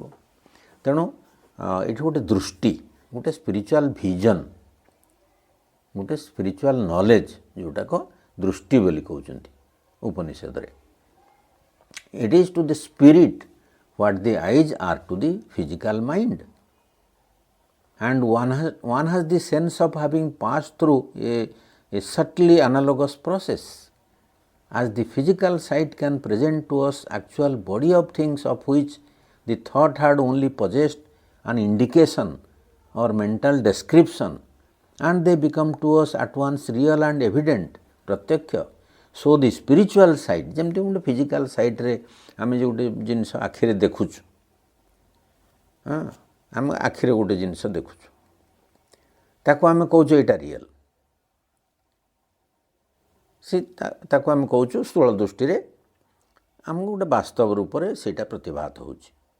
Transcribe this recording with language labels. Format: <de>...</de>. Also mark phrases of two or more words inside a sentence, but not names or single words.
<or>ତେଣୁ ଏଠି ଗୋଟେ ଦୃଷ୍ଟି ଗୋଟେ</or> <en>spiritual vision</en> <or>ଗୋଟେ</or> <en>spiritual knowledge</en> <or>ଯେଉଁଟାକ ଦୃଷ୍ଟି ବୋଲି କହୁଛନ୍ତି ଉପନିଷଦରେ।</or> <en>It is to the spirit what the eyes are to the physical mind and one has the sense of having passed through a subtly analogous process as the physical sight can present to us actual body of things of which the thought had only possessed an indication or mental description and they become to us at once real and evident pratyaksha। So the spiritual sight</en> <or>ଯେମିତି ଗୋଟେ</or> <en>physical sightରେ</en> <or>ଆମେ ଗୋଟେ ଜିନିଷ ଆଖିରେ ଦେଖୁଛୁ ଆମେ ଆଖିରେ ଗୋଟେ ଜିନିଷ ଦେଖୁଛୁ ତାକୁ ଆମେ କହୁଛୁ ଏଇଟା ରିଏଲ୍ ସେ ତାକୁ ଆମେ କହୁଛୁ ସ୍ଥୂଳ ଦୃଷ୍ଟିରେ ଆମକୁ ଗୋଟେ ବାସ୍ତବ ରୂପରେ ସେଇଟା ପ୍ରତିଭାତ ହେଉଛି।</or>